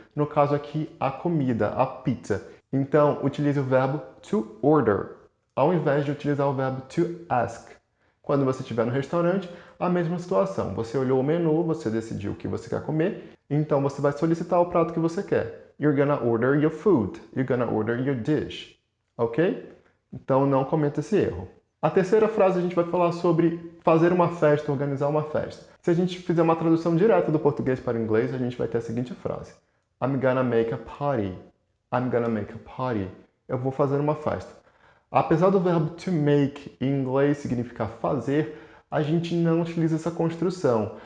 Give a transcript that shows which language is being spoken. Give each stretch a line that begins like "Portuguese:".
Portuguese: No caso aqui, a comida, a pizza. Então, utilize o verbo to order, ao invés de utilizar o verbo to ask. Quando você estiver no restaurante, a mesma situação. Você olhou o menu, você decidiu o que você quer comer, então você vai solicitar o prato que você quer.
English: You're gonna order your food. You're gonna order your dish. Ok?
Portuguese: Então não cometa esse erro. A terceira frase a gente vai falar sobre fazer uma festa, organizar uma festa. Se a gente fizer uma tradução direta do português para o inglês, a gente vai ter a seguinte frase:
English: I'm gonna make a party. I'm gonna make a party.
Portuguese: Eu vou fazer uma festa. Apesar do verbo to make em inglês significar fazer, a gente não utiliza essa construção.